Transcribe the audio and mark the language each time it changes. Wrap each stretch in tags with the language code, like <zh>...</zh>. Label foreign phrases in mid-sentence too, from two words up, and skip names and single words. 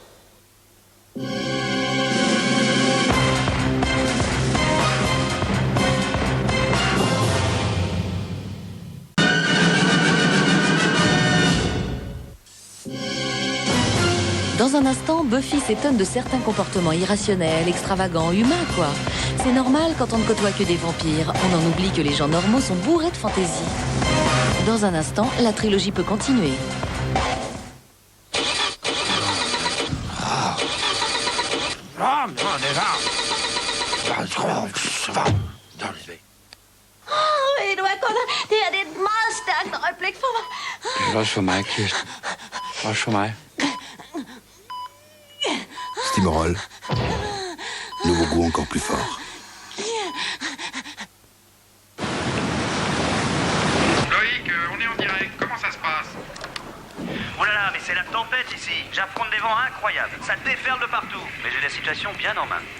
<fr>Dans un instant, Buffy s'étonne de certains comportements irrationnels, extravagants, humains, quoi. C'est normal quand on ne côtoie que des vampires. On en oublie que les gens normaux sont bourrés de fantaisie. Dans un instant, la trilogie peut continuer.</fr> <da>Ved du hvad, Gunnar? Det her det er et meget stærkt øjeblik for mig. Det er også for mig, Kirsten. Også for mig.</da> <fr>Stimorol. Nouveau goût encore plus fort. Loïc, on est en direct. Comment ça se passe? Oh là là, mais c'est la tempête ici. J'affronte des vents incroyables. Ça déferle de partout. Mais j'ai la situation bien en main.</fr>